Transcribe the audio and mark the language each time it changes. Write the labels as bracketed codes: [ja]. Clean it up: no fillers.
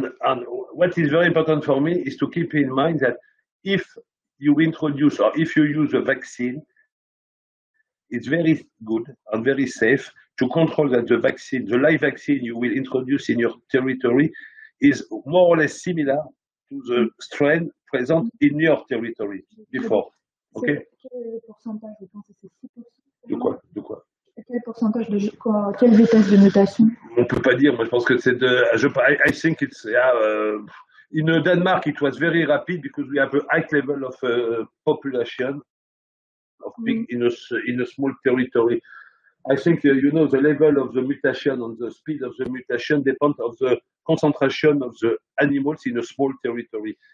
[en] And what is very important for me is to keep in mind that if you introduce or if you use a vaccine, it's very good and very safe to control that the vaccine, the live vaccine you will introduce in your territory is more or less similar to the strain present in your territory before. Okay? [fr] Quel pourcentage, je pense que c'est 6%. De quoi? De quoi? Quel pourcentage quelle vitesse de mutation? On peut pas dire, moi je pense que c'est [en] I think it's, in Denmark it was very rapid because we have a high level of population of pig in a small territory. I think, the level of the mutation and the speed of the mutation depends on the concentration of the animals in a small territory.